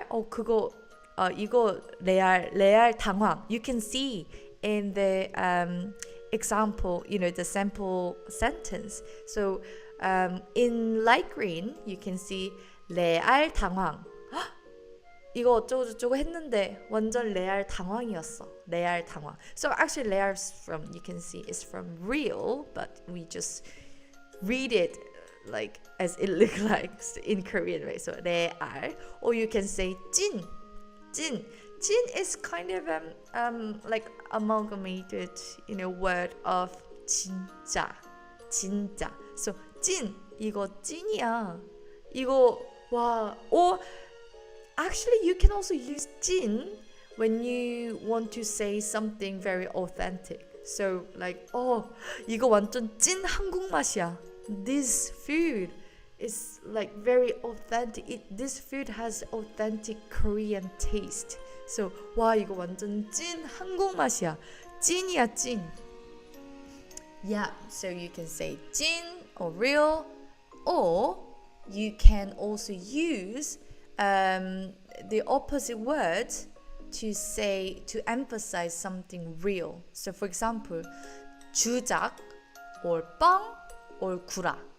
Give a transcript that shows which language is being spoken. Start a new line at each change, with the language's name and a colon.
Korean: 그거 이거 레알 당황.
English: You can see in the example, the sample sentence. So in light green, you can see
Korean: 레알 당황. 이거 어쩌고저쩌고 했는데 완전 레알 당황이었어. 레알 당황.
English: So actually 레알 you can see is from real, but we just read it like as it looks like in Korean, right? So 레알. Or you can say 찐. 찐 is kind of like amalgamated, word of 진짜.
Korean: So 찐, 이거 찐이야. 이거 와.
English: Or actually you can also use 찐 when you want to say something very authentic.
Korean: So like, 이거 완전 찐 한국 맛이야.
English: This food is like very authentic. This food has authentic Korean taste.
Korean: So 와, 이거 완전 찐 한국 맛이야. 찐이야, 찐.
English: Yeah, so you can say 찐 or real, or you can also use the opposite word to emphasize something real. So for example, 주작 or 뻥 or 구라.